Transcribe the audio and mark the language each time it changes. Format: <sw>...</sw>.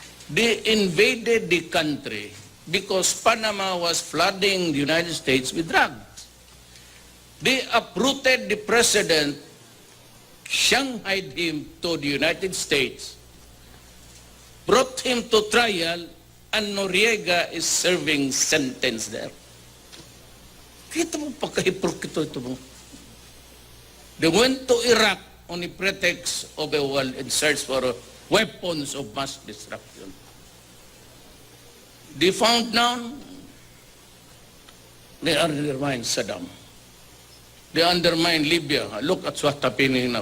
<en>They invaded the country because Panama was flooding the United States with drugs. They uprooted the president, shanghaied him to the United States, brought him to trial, and Noriega is serving sentence there.</en> <tl>Kita mo pagkahipokrit ito mo.</tl> <en>They went to Iraq on the pretext of a war in search for weapons of mass destruction. They found now they undermined Saddam. They undermined Libya. Look at what's happening now.</en>